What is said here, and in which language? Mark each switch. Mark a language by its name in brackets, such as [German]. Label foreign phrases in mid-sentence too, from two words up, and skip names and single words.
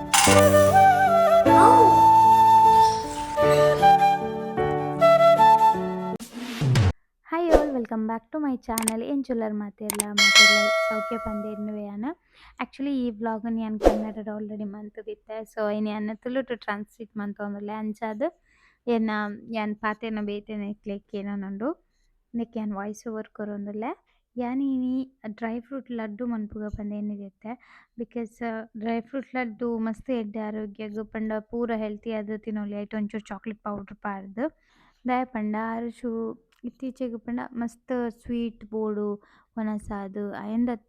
[English] Hi all welcome back to my channel [Tulu] ಏನು ಚುಲ್ಲರ್ ಮಾತೆಲ್ಲ ಸೌಖ್ಯ ಪಂದೇನುವೆಯನ ಆ್ಯಕ್ಚುಲಿ ಈ ವ್ಲಾಗ್ನ ನಾನು ಕನ್ನಡದ ಆಲ್ರೆಡಿ ಮಂತದಿತ್ತೆ ಸೊ ಇನ್ನು ಅನ್ನ ತುಳುಟು ಟ್ರಾನ್ಸ್ಲೇಟ್ ಮಂತೊಂದುಲ್ಲೆ ಅಂಚಾದ್ ಎನ್ನ ಯಾನ್ ಪಾತೆರ್ನ ಬೇತೆನ ಇಕ್ಲೆಗ್ ಏನೊಂದುಂಡು ನೆಕ್ ಯಾನ್ [English] voice over [Tulu] ಕೊರೊಂದುಲ್ಲೆ ಯಾನಿನಿ [English] dry fruit [Tulu] ಲಡ್ಡು ಮನ್ಪುಗ ಪಂದೇನಿದೆತ್ತೆ ಬಿಕಾಸ್ [English] dry fruit [Tulu] ಲಡ್ಡು ಮಸ್ತ್ ಎಡ್ಡೆ ಆರೋಗ್ಯಗ್ ಪಂಡ ಪೂರ ಹೆಲ್ತಿ ಆದ್ ತಿನ್ನೊಲಿ ಐಟ್ ಒಂಚೂರು [English] chocolate powder [Tulu] ಪಾರ್ದ್ ದಾಯೆ ಪಂಡ ಆರುಷು ಇತ್ತೀಚೆಗ್ ಪಂಡ ಮಸ್ತ್ ಸ್ವೀಟ್ ಬೋಡು ವನಸಾದ್ ಅಯಂದತ್ತು